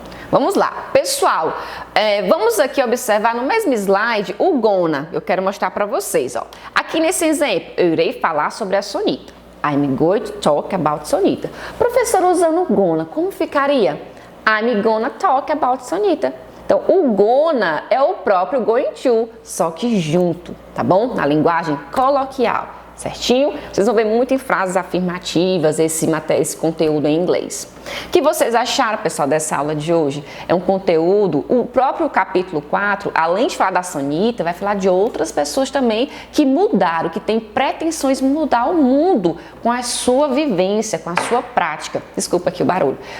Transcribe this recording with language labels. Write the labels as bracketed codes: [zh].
[pt] Vamos lá, pessoal, vamos aqui observar no mesmo slide o gonna. Eu quero mostrar para vocês, ó. Aqui nesse exemplo, eu irei falar sobre a Sonita. [en] I'm going to talk about Sonita. [pt] Professor, usando o gonna, como ficaria? [en] I'm gonna talk about Sonita. [pt] Então, o gonna é o próprio going to, só que junto, tá bom? Na linguagem coloquial. Certinho? Vocês vão ver muito em frases afirmativas esse conteúdo em inglês. O que vocês acharam, pessoal, dessa aula de hoje? É um conteúdo, o próprio capítulo 4, além de falar da Sonita, vai falar de outras pessoas também que mudaram, que têm pretensões de mudar o mundo com a sua vivência, com a sua prática. Desculpa aqui o barulho.